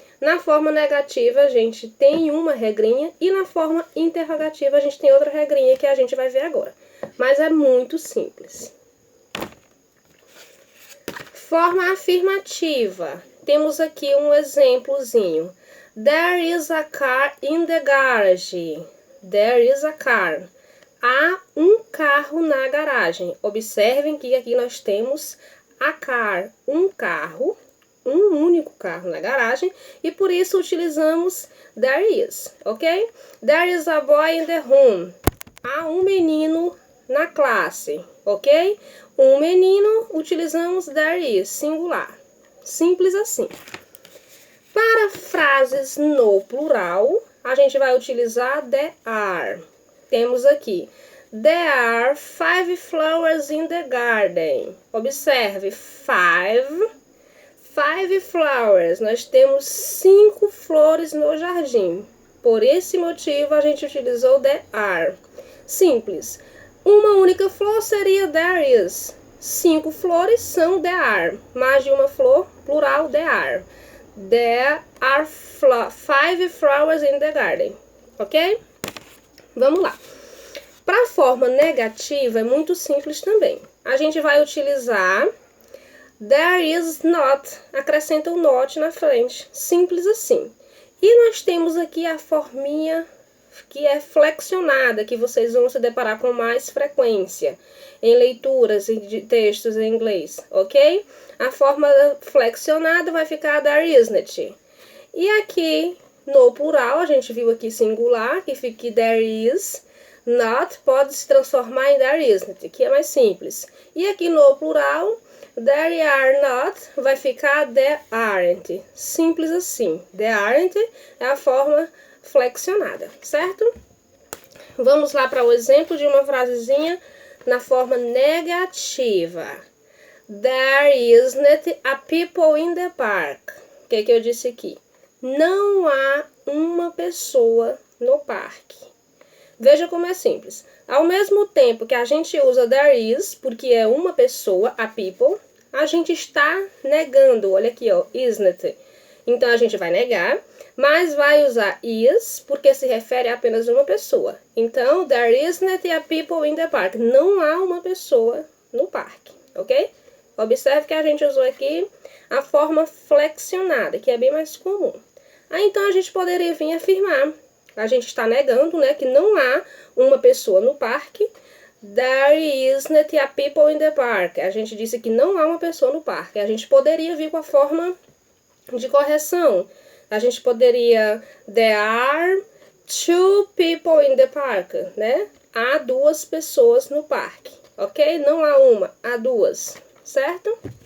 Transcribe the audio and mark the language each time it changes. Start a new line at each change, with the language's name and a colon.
Portuguese: Na forma negativa, a gente tem uma regrinha e na forma interrogativa, a gente tem outra regrinha que a gente vai ver agora. Mas é muito simples. Forma afirmativa. Temos aqui um exemplozinho.
English: There is a car in the garage. There is a car.
Portuguese: Há um carro na garagem. Observem que aqui nós temos a car, um carro, um único carro na garagem, e por isso utilizamos there is, ok?
English: There is a boy in the room.
Portuguese: Há um menino na classe, ok? Um menino, utilizamos there is, singular. Simples assim. Para frases no plural, a gente vai utilizar there are. Temos aqui,
English: there are 5 flowers in the garden.
Portuguese: Observe, 5 flowers. Nós temos 5 flores no jardim. Por esse motivo, a gente utilizou there are. Simples. Uma única flor seria there is. 5 flores são there are. Mais de uma flor, plural, there are.
English: There are 5 flowers in the garden.
Portuguese: Ok? Vamos lá. Para a forma negativa é muito simples também. A gente vai utilizar there is not, acrescenta o not na frente, simples assim. E nós temos aqui a forminha que é flexionada, que vocês vão se deparar com mais frequência em leituras de textos em inglês, ok? A forma flexionada vai ficar there isn't. E aqui no plural, a gente viu aqui singular, que fica there is. Not pode se transformar em there isn't, que é mais simples. E aqui no plural, there are not vai ficar there aren't. Simples assim. There aren't é a forma flexionada, certo? Vamos lá para o exemplo de uma frasezinha na forma negativa.
English: There isn't a people in the park.
Portuguese: O que eu disse aqui? Não há uma pessoa no parque. Veja como é simples. Ao mesmo tempo que a gente usa there is, porque é uma pessoa, a people, a gente está negando. Olha aqui, ó, isn't. Então, a gente vai negar, mas vai usar is, porque se refere a apenas uma pessoa. Então,
English: there isn't a people in the park.
Portuguese: Não há uma pessoa no parque, ok? Observe que a gente usou aqui a forma flexionada, que é bem mais comum. Aí, então, a gente poderia vir afirmar. A gente está negando, né, que não há uma pessoa no parque.
English: There isn't a people in the park.
Portuguese: A gente disse que não há uma pessoa no parque. A gente poderia vir com a forma de correção. A gente poderia
English: there are 2 people in the park,
Portuguese: né? Há 2 pessoas no parque, ok? Não há uma, há 2, certo?